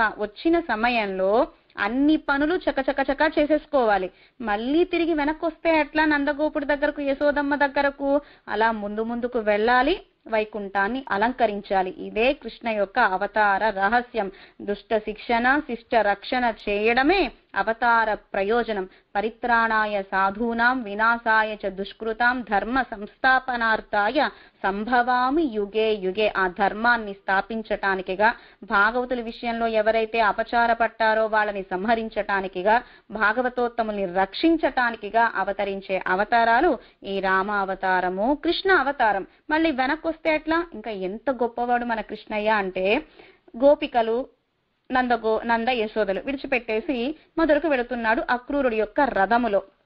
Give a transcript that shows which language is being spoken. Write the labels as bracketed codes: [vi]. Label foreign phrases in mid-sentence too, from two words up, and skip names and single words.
[te] వచ్చిన సమయంలో అన్ని పనులు చకచక చేసేసుకోవాలి. మళ్ళీ తిరిగి వెనక్కి వస్తే ఎట్లా నందగోపుడి దగ్గరకు, యశోదమ్మ దగ్గరకు? అలా ముందుకు వెళ్ళాలి, వైకుంఠాన్ని అలంకరించాలి. ఇదే కృష్ణ యొక్క అవతార రహస్యం. దుష్ట శిక్షణ, శిష్ట రక్షణ చేయడమే అవతార ప్రయోజనం. [sa] పరిత్రాణాయ సాధూనాం వినాశాయ చ దుష్కృతాం ధర్మ సంస్థాపనార్థాయ సంభవామి యుగే యుగే. [te] ఆ ధర్మాన్ని స్థాపించటానికిగా, భాగవతుల విషయంలో ఎవరైతే అపచారపట్టారో వాళ్ళని సంహరించటానికిగా, భాగవతోత్తముల్ని రక్షించటానికిగా అవతరించే అవతారాలు ఈ రామ అవతారము, కృష్ణ అవతారం. మళ్ళీ వెనక్కి వస్తే ఎట్లా? ఇంకా ఎంత గొప్పవాడు మన కృష్ణయ్య అంటే, గోపికలు నంద యశోదలు విడిచిపెట్టేసి మొదలుకు వెళుతున్నాడు అక్రూరుడి యొక్క రథములో.